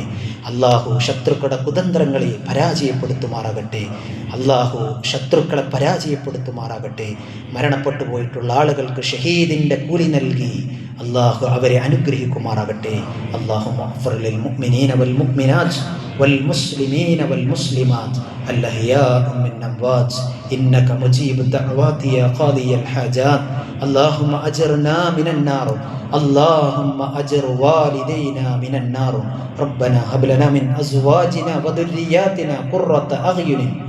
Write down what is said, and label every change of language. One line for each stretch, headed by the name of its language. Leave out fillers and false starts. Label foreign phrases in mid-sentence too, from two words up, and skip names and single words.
Malayalam: അള്ളാഹു ശത്രുക്കളുടെ കുതന്ത്രങ്ങളെ പരാജയപ്പെടുത്തുമാറാകട്ടെ. അള്ളാഹു ശത്രുക്കളെ പരാജയപ്പെടുത്തുമാറാകട്ടെ. മരണപ്പെട്ടു പോയിട്ടുള്ള ആളുകൾക്ക് ഷഹീദിൻ്റെ കൂലി നൽകി അള്ളാഹു അവരെ അനുഗ്രഹിക്കുമാറാകട്ടെ.
Arabic: اللهم اغفر للمؤمنين والمؤمنات والمسلمين والمسلمات الأحياء من أموات إنك مجيب الدعوات يا قاضي الحاجات اللهم أجرنا من النار اللهم أجر والدينا من النار ربنا هب لنا من أزواجنا وذرياتنا قرة أعين